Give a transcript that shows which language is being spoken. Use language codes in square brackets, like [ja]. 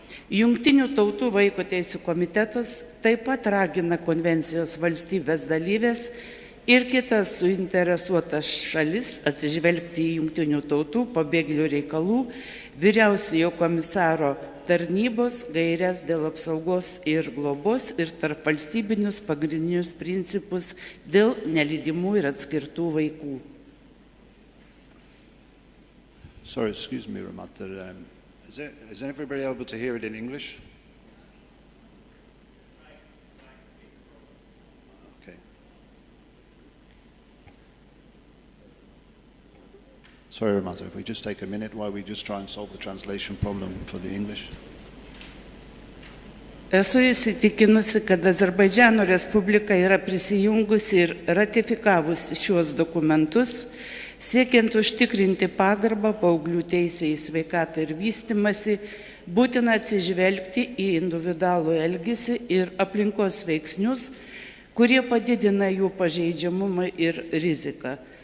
[lt] Jungtinių tautų Vaiko teisių komitetas taip pat ragina konvencijos valstybės dalyvės ir kitas suinteresuotas šalis atsižvelgti į Jungtinių tautų pabėgėlių reikalų vyriausiojo komisaro tarnybos gairias dėl apsaugos ir globos ir tarp valstybinius pagrindinius principus dėl nelydimų ir atskirtų vaikų. [en] Sorry, excuse me, Ramata. Is everybody able to hear it in English? Okay. Sorry, Ramata, if we just take a minute while we just try and solve the translation problem for the English. [lt] Esu įsitikinusi, kad Azerbaidžiano Respublika yra prisijungusi ir ratifikavusi šiuos dokumentus, siekiant užtikrinti pagarbą paauglių teisę į sveikatą ir vystymąsi, būtina atsižvelgti į individualų elgesį ir aplinkos veiksnius, kurie padidina jų pažeidžiamumą ir riziką.